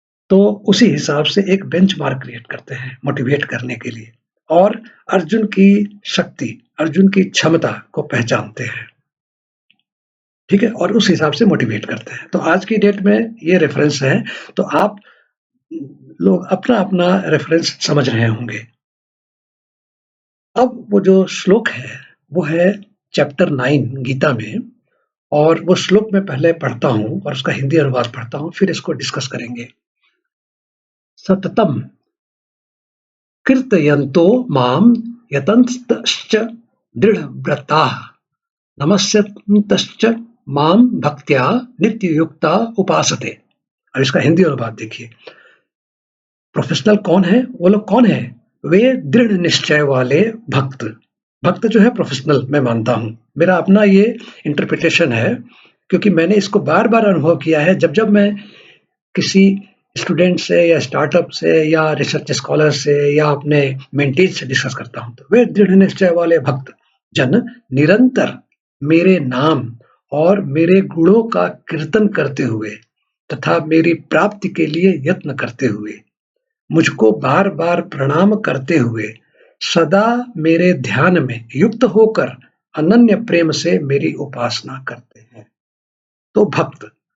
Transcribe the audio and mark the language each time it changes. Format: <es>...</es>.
<hi>तो उसी हिसाब से एक बेंचमार्क क्रिएट करते हैं मोटिवेट करने के लिए, और अर्जुन की शक्ति, अर्जुन की क्षमता को पहचानते हैं, ठीक है, और उस हिसाब से मोटिवेट करते हैं। तो आज की डेट में ये रेफरेंस है, तो आप लोग अपना अपना रेफरेंस समझ रहे होंगे। अब वो जो श्लोक है, वो है चैप्टर 9 गीता में, और वो श्लोक मैं पहले पढ़ता हूँ और उसका हिंदी अनुवाद पढ़ता हूँ, फिर इसको डिस्कस करेंगे।</hi> <sa>सततम कीर्तयन्तो मां यतन्तश्च दृढव्रताः नमस्यन्तश्च मां भक्त्या नित्ययुक्ता उपासते।</sa> <hi>अब इसका हिंदी अनुवाद देखिए। प्रोफेशनल कौन है? वो लोग कौन है? वे दृढ़ निश्चय वाले भक्त। भक्त जो है प्रोफेशनल, मैं मानता हूँ, मेरा अपना ये इंटरप्रिटेशन है, क्योंकि मैंने इसको बार बार अनुभव किया है। जब जब मैं किसी स्टूडेंट से या स्टार्टअप से या रिसर्च स्कॉलर से या अपने मेंटीज से डिस्कस करता हूं, तो वे दृढ़ निश्चय वाले भक्त जन निरंतर मेरे नाम और मेरे गुणों का कीर्तन करते हुए तथा मेरी प्राप्ति के लिए यत्न करते हुए, मुझको बार बार प्रणाम करते हुए, सदा मेरे ध्यान में युक्त होकर अनन्य प्रेम से मेरी उपासना करते हैं। तो भक्त।</hi>